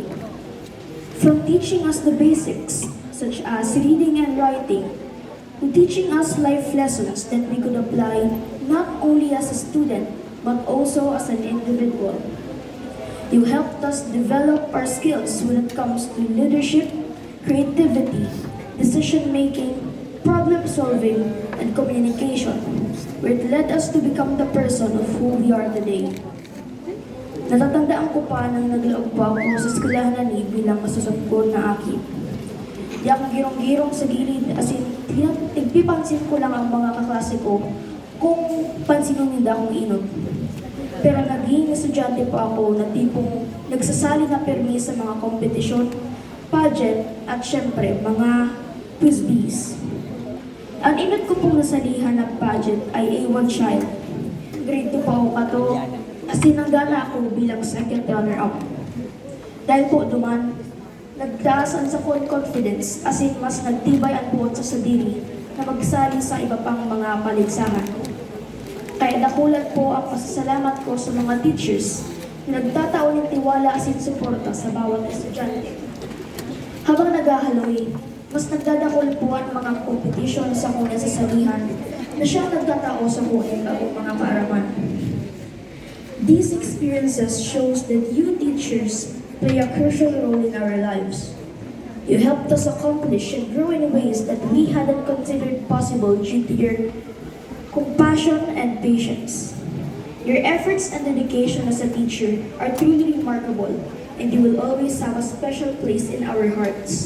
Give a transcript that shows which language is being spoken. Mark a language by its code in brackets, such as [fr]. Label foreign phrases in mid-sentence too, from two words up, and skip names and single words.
[en] From teaching us the basics, such as reading and writing, to teaching us life lessons that we could apply not only as a student, but also as an individual. You helped us develop our skills when it comes to leadership, creativity, decision-making, problem-solving, and communication, where it led us to become the person of who we are today. [bik] Natatandaan ko pa nang naglaog pa ako sa eskwelahan ni bilang masusungkod na aki. Di ako girong-girong sa gilid, as in, nagpipansin ko lang ang mga kaklase ko kung pansinin nila akong inot. Pero naging estudyante pa ako na tipong nagsasali na permi sa mga kompetisyon, pageant, at syempre, mga [en] quiz bees. [bik] Ang inot ko pong nasalihan ng pageant ay A1 child. Grade 2 pa ako kato, as in nanggana ako bilang [en] second runner-up. [bik] Dahil po duman, nagtaasan sa confidence, as in mas nagtibay ang buot sa sadiri na magsali sa iba pang mga paligsahan. Kaya nakulat po ang pasasalamat ko sa mga teachers na nagtataon ng tiwala as in suporta sa bawat estudyante. Habang naghahaloy, mas nagdadakol po ang mga kompetisyon sa kung nasasalihan na siyang nagtatao sa kunin o mga paaraman. [en] These experiences shows that you teachers play a crucial role in our lives. You helped us accomplish and grow in ways that we hadn't considered possible due to your compassion and patience. Your efforts and dedication as a teacher are truly remarkable, and you will always have a special place in our hearts.